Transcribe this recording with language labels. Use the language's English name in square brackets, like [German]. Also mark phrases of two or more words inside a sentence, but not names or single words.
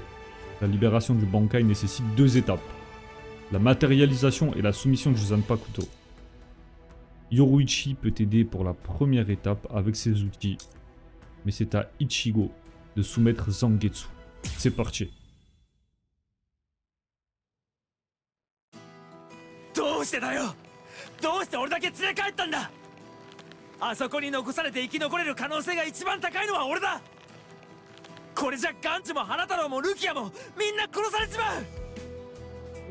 [French] La libération du Bankai nécessite 2 étapes. La matérialisation et la soumission du Zanpakuto. Yoruichi peut aider pour la première étape avec ses outils. Mais c'est à Ichigo de soumettre Zangetsu. C'est parti. [Japanese] どうしてだよ。どうして俺だけ連れ帰ったんだ。あそこに残されて生き残れる可能性が一番高いのは俺だ。これじゃガンチも花太郎もルキアもみんな殺されちまう。